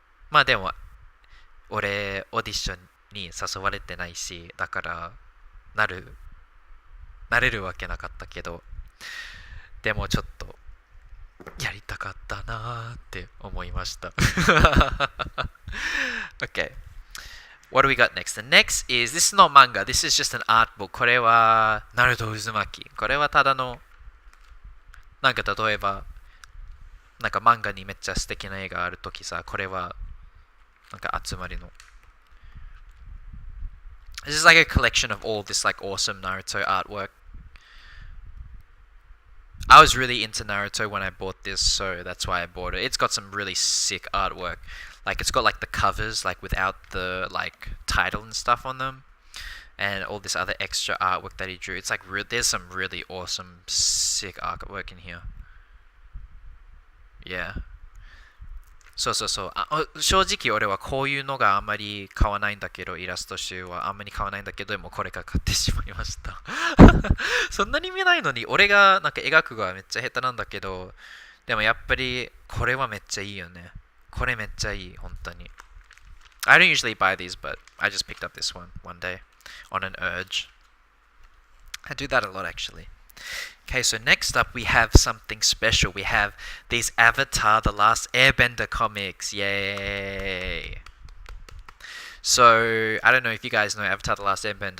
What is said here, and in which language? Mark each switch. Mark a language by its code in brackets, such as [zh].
[ja] まあでも、俺オーディションに誘われてないし、だからなれるわけなかったけど、でもちょっとやりたかったなーって思いました。 [en] Okay. What do we got next? The next is, this is not manga, this is just an art book. [ja] これは、ナルト渦巻き。これはただの、なんか例えば、なんか漫画にめっちゃ素敵な絵があるときさ、これは、なんか集まりの。 [en] This is like a collection of all this like awesome Naruto artwork. I was really into Naruto when I bought this, so that's why I bought it. It's got some really sick artwork. Like it's got like the covers like without the like title and stuff on them, and all this other extra artwork that he drew. It's like there's some really awesome sick artwork in here. Yeah. [ja] そう正直俺はこういうのがあんまり買わないんだけど、イラスト集はあんまり買わないんだけど、でもこれが買ってしまいました。そんなに見ないのに、俺がなんか描くがめっちゃ下手なんだけど、でもやっぱりこれはめっちゃいいよね。これめっちゃいい、本当に。 [en] I don't usually buy these, but I just picked up this one day on an urge. I do that a lot actually. Okay, so next up we have something special. We have these Avatar The Last Airbender comics. Yay! So, I don't know if you guys know Avatar The Last Airbender.